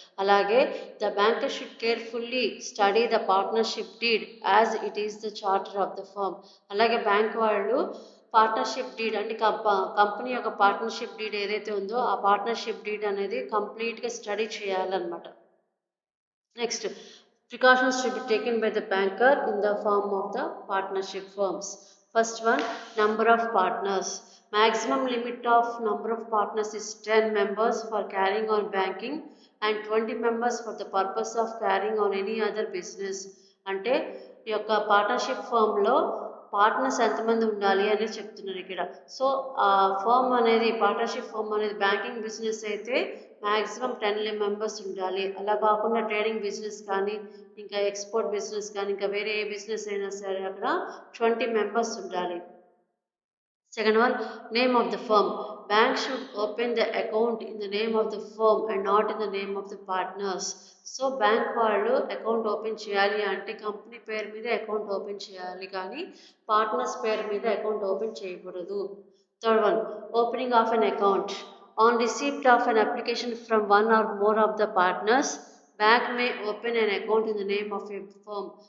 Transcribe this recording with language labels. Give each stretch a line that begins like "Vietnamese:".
English: అలాగే the banker should carefully study the partnership deed as it is the charter of the firm.
Telugu: అలాగే bank వాళ్ళు partnership deed అంటే company యొక్క partnership deed ఏదైతే ఉందో ఆ పార్ట్నర్షిప్ డీడ్ అనేది కంప్లీట్గా స్టడీ చేయాలన్నమాట. Next
English: Precautions to be taken by the banker in the form of the partnership firms. First one, number of partners. Maximum limit of number of partners is 10 members for carrying on banking and 20 members for the purpose of carrying on any other business.
Telugu: అంటే ఈ యొక్క partnership ఫర్మ్లో partners ఎంతమంది ఉండాలి అనేది చెప్తున్నారు ఇక్కడ. So ఆ firm అనేది పార్ట్నర్షిప్ ఫర్మ్ అనేది బ్యాంకింగ్ బిజినెస్ అయితే మ్యాక్సిమం 10 మెంబర్స్ ఉండాలి. అలా కాకుండా ట్రేడింగ్ బిజినెస్ కానీ ఇంకా ఎక్స్పోర్ట్ బిజినెస్ కానీ ఇంకా వేరే ఏ బిజినెస్ అయినా సరే అక్కడ 20 మెంబర్స్ ఉండాలి.
English: Second one, name of the firm. Bank should open the account in the name of the firm and not in the name of the partners.
Telugu: So bank వాళ్ళు account open చేయాలి అంటే company పేరు మీద account open చేయాలి కానీ partners పేరు మీద account open చేయకూడదు.
English: Third one, opening of an account. On receipt of an application from one or more of the partners bank may open an account in the name of a firm.